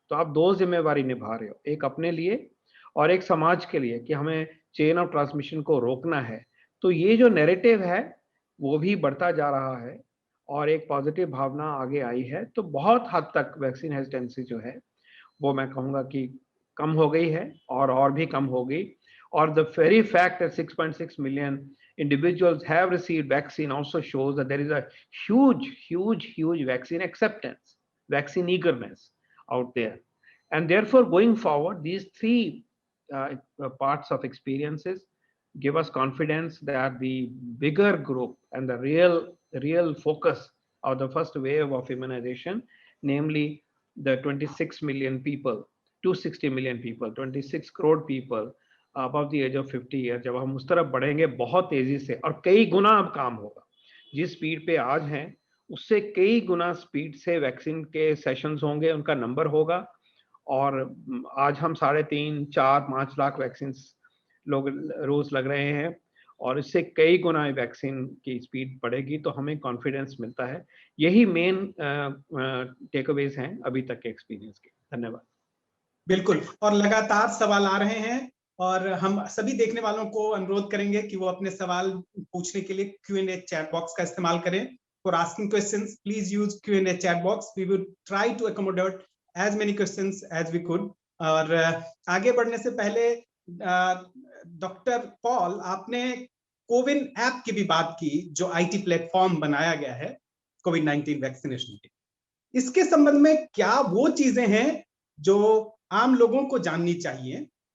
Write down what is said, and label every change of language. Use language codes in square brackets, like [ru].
[hi] तो आप दो जिम्मेवारी निभा रहे हो, एक अपने लिए और एक समाज के लिए, कि हमें [en] chain of transmission [hi] को रोकना है। तो ये जो नैरेटिव है वो भी बढ़ता जा रहा है और एक पॉजिटिव भावना आगे आई है। तो बहुत हद तक वैक्सीन हेजिटेंसी जो है वो मैं कहूँगा कि कम हो गई है और भी कम हो गई। और [en] The very fact that 6.6 million individuals have received vaccine also shows that there is a huge vaccine acceptance, vaccine eagerness out there. And therefore, going forward, these three parts of experiences give us confidence that the bigger group and the real focus of the first wave of immunization, namely the 26 million people, 260 million people, 26 crore people above the age of 50 years, [hi] जब हम उस तरफ बढ़ेंगे बहुत तेजी से और कई गुना अब काम होगा, जिस स्पीड पे आज हैं उससे कई गुना स्पीड से वैक्सीन के सेशंस होंगे, उनका नंबर होगा। और आज हम 3.5, 4, 5 लाख वैक्सीन लोग रोज लग रहे हैं और इससे कई गुना वैक्सीन की स्पीड बढ़ेगी, तो हमें कॉन्फिडेंस मिलता है। यही मेन टेकअवेज हैं अभी तक के एक्सपीरियंस के। धन्यवाद। बिल्कुल, और लगातार सवाल आ रहे हैं और हम सभी देखने वालों को अनुरोध करेंगे कि वो अपने सवाल पूछने के लिए Q&A चैट बॉक्स का इस्तेमाल करें। [en] For asking questions, please use Q&A chat box. We will try to accommodate as many questions as we could. [hi] और आगे बढ़ने से पहले डॉक्टर पॉल, आपने कोविन ऐप की भी बात की जो IT प्लेटफॉर्म बनाया गया है कोविड-19 वैक्सीनेशन के। इसके संबंध में क्या वो चीजें हैं जो आम लोगों को जाननी चाहिए?